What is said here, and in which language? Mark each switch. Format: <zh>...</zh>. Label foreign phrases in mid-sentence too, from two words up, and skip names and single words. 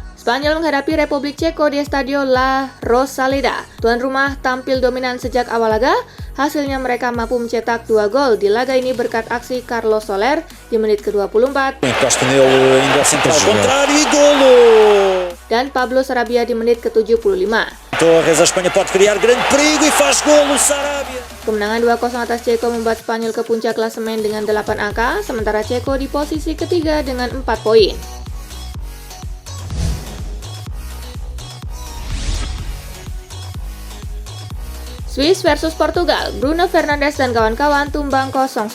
<id>Spanyol menghadapi Republik Ceko di Estadio La Rosaleda. Tuan rumah tampil dominan sejak awal laga, hasilnya mereka mampu mencetak 2 gol di laga ini berkat aksi Carlos Soler di menit ke-24 dan Pablo Sarabia di menit ke-75.</id> <pt>Torres, a Espanha pode criar grande perigo e faz golo Sarabia.</pt> <id>Kemenangan 2-0 atas Ceko membuat Spanyol ke puncak klasemen dengan 8 angka, sementara Ceko di posisi ketiga dengan 4 poin. Swiss versus Portugal, Bruno Fernandes dan kawan-kawan tumbang 0-1.</id>